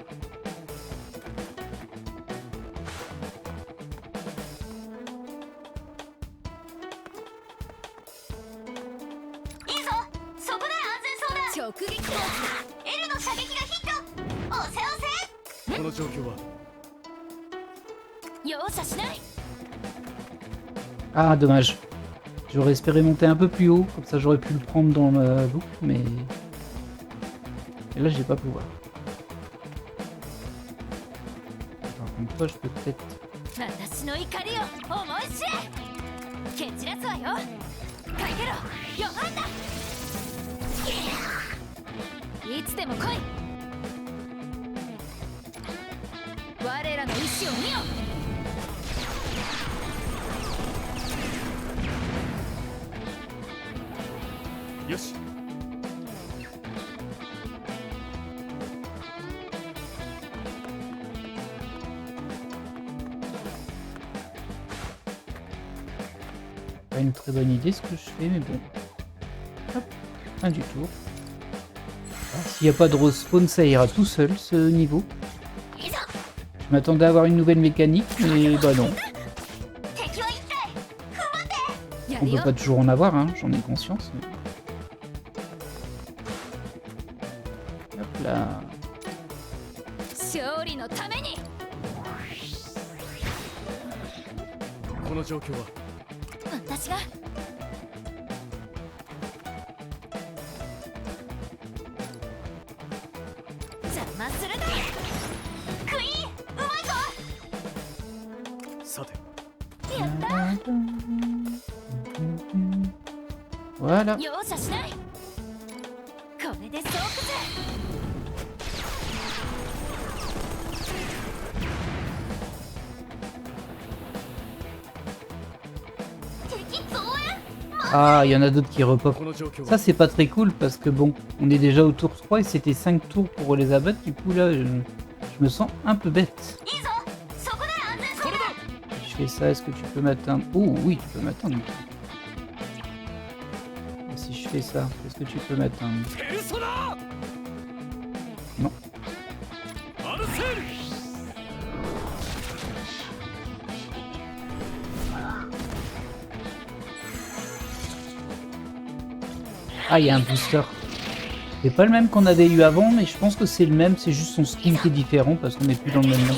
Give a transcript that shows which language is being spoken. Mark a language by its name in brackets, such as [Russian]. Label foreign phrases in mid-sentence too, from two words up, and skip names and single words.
[Japanese] いいぞ、そこで安全そうだ。直撃だ。L の射撃がヒット。押せ押せ。この状況は容赦しない。 [French] Ah, dommage. J'aurais espéré monter un peu plus haut, comme ça j'aurais pu le prendre dans la boucle, mais... Et là, je vais pas pouvoir. Par contre, toi, je peux peut-être... [Japanese] 私の怒りを思い知れ。蹴散らすわよ。かけろ、ヨハンだ。いつでも来い。我らの意志を見よ。よし。 [French] Pas une très bonne idée ce que je fais, mais bon. Hop, fin du tour. S'il n'y a pas de respawn, ça ira tout seul ce niveau. Je m'attendais à avoir une nouvelle mécanique, mais bah non. On peut pas toujours en avoir, hein, j'en ai conscience. Mais... Hop là. [Japanese] 勝利のために。この状況は私が。邪魔するな。クイーン、うまいぞ。さてやった。 [French] Voilà. [Japanese] 容赦しない。これで総崩。敵増援。 [French] Ah, il y en a d'autres qui repopent. [Japanese] この状況 [French] Ça, [Japanese] は [French] c'est pas très cool parce que bon, on est déjà au tour 3 et c'était 5 tours pour les abattre. Du coup, là, je me sens un peu bête. [Japanese] いいぞ、そこで安全そうだ。 [French] Si je fais ça, est-ce que tu peux m'atteindre? Oh, oui, tu peux m'atteindre. Et si je fais ça, est-ce que tu peux m'atteindre? ペルソナ Non. アルセル Ah, il y a un booster. C'est pas le même qu'on avait eu avant, mais je pense que c'est le même, c'est juste son skin qui est différent parce qu'on n'est plus dans le même nom.